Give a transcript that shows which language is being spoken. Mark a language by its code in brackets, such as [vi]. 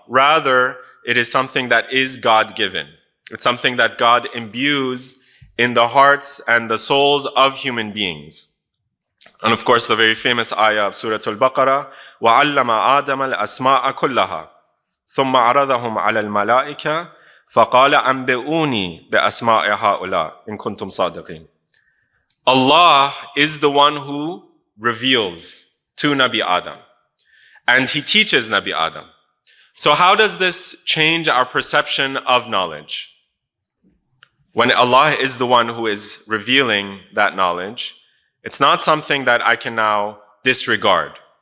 [en] Rather, it is something that is God-given. It's something that God imbues in the hearts and the souls of human beings. And of course, the very famous ayah of Surah Al-Baqarah, [ar] وَعَلَّمَ آدَمَ الْأَسْمَاءَ كُلَّهَا ثُمَّ عَرَضَهُمْ عَلَى الْمَلَائِكَةِ فَقَالَ أَنْبِئُونِي بِأَسْمَاءِ هَؤُلَاءِ إِن كُنتُمْ صَادِقِينَ. [en] Allah is the one who reveals to Nabi Adam. And he teaches Nabi Adam. So how does this change our perception of knowledge? When Allah is the one who is revealing that knowledge, it's not something that I can now disregard.